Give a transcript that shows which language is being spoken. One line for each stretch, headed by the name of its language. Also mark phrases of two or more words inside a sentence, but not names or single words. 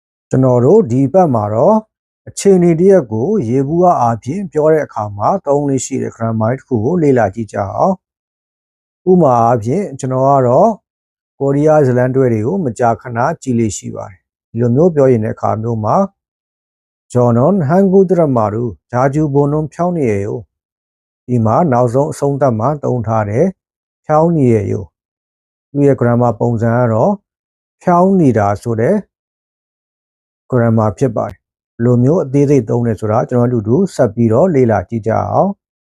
Burmese: ကျွန်တော်တို့ဒီဘက်မှာတော့အခြေအနေတရက်ကိုရေဘူးအားဖြင့်ပြောတဲ့အခါမှာသုံးလေးရှိတဲ့ grammar တစ်ခုကိုလေ့ လာကြည့်ကြအောင်ဥပမာအားဖြင့်ကျွန်တော်ကတော့ကိုရီးယားဇလန်တွဲတွေကိုမကြာခဏကြည့်လေ့ရှိပါတယ်ဒီလိုမျိုးပြောရင်တဲ့အခါမျိုးမှာ
Korean: 저는 한국 드라마를 자주 보는 편이에요
Burmese: ဒီမှာနောက်ဆုံးအဆုံးသတ်မှာသုံးထားတဲ့ဖြောင်းနေရသူရဲ့ grammar ပုံစံကတော့ဖြောင်းနေတာဆိုတဲ့grammar ဖြစ်ပါတယ်လိုမျိုးအသေးစိတ်သုံးတယ်ဆိုတာကျွန်တော်တို့ဆက်ပြီးတော့လေ့လာကြည့်ကြအောင်